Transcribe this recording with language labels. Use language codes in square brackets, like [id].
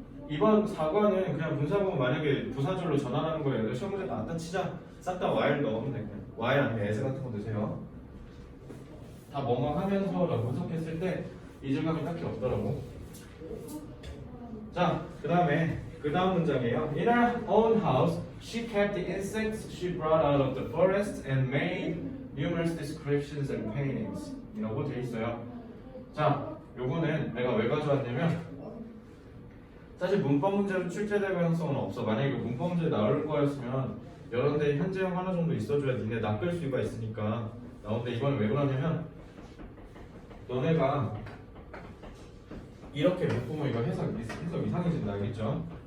[ko] 이번 4과는 그냥 분사 구문 만약에 부사절로 전환하는 거예요. 시험 문제 나왔다 치자. 싹 다 while 넣으면 돼요. while 아니면 as 같은 거 넣으세요. 다 뭐뭐 하면서라고 해석했을 때 이질감이 딱히 없더라고. 자, 그 다음 문장이에요. [en] In her own house, she kept the insects she brought out of the forest and made numerous descriptions and paintings. [ko] 이라고 돼 있어요. 자, 요거는 내가 왜 가져왔냐면 사실 문법 문제로 출제될 가능성은 없어. 만약에 문법 문제 나올 거였으면 여러 데 현재형 하나 정도 있어줘야 니네 낚을 수가 있으니까 나오는데 이번에 왜 그러냐면 너네가 이렇게 못 보면 이거 해석 이상해진다. 알겠죠?